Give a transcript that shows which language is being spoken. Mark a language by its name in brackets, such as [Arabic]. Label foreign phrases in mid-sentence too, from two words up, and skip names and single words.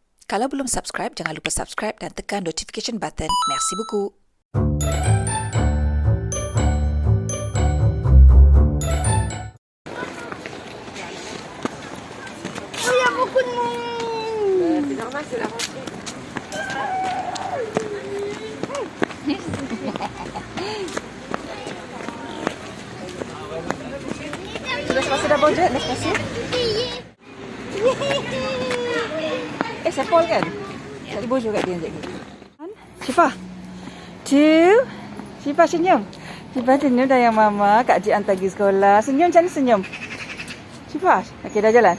[Malay] Kalau belum subscribe, jangan lupa subscribe dan tekan [English] notification button. [French] Merci beaucoup. Oh, il y a beaucoup de monde. C'est normal, c'est la rentrée. Tu laisse passer d'abord, Jet. Laisse passer. [Malay] Saya Paul kan? Tak bojol kat dia sekejap lagi. Syifa. Syifa senyum. Syifa senyum dah yang mama. Kak Cik hantar pergi sekolah. Senyum macam ni senyum. Syifa. Okey, dah jalan.